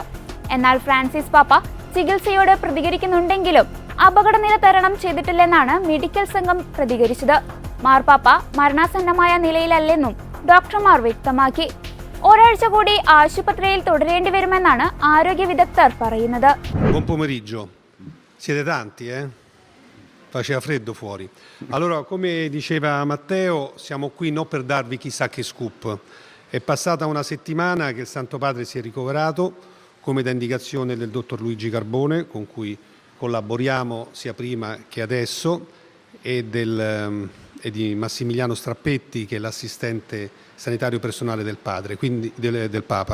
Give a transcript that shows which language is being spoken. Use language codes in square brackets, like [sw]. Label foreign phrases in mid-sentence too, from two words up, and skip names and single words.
[ml] എന്നാൽ ഫ്രാൻസിസ് പാപ്പ ചികിത്സയോട് പ്രതികരിക്കുന്നുണ്ടെങ്കിലും അപകടനില തരണം ചെയ്തിട്ടില്ലെന്നാണ് മെഡിക്കൽ സംഘം പ്രതികരിച്ചത്. മാർപ്പാപ്പ മരണാസന്നമായ നിലയിലല്ലെന്നും ഡോക്ടർമാർ വ്യക്തമാക്കി. ഒരാഴ്ച കൂടി ആശുപത്രിയിൽ തുടരേണ്ടി വരുമെന്നാണ് ആരോഗ്യ വിദഗ്ധർ പറയുന്നത്. [it] Buon pomeriggio. Siete tanti, Faceva freddo fuori. Allora, come diceva Matteo, siamo qui non per darvi chissà che scoop. È passata una settimana che il Santo Padre si è ricoverato, come da indicazione del dottor Luigi Carbone, con cui collaboriamo sia prima che adesso, e di Massimiliano Strappetti, che è l'assistente sanitario personale del padre, quindi del Papa.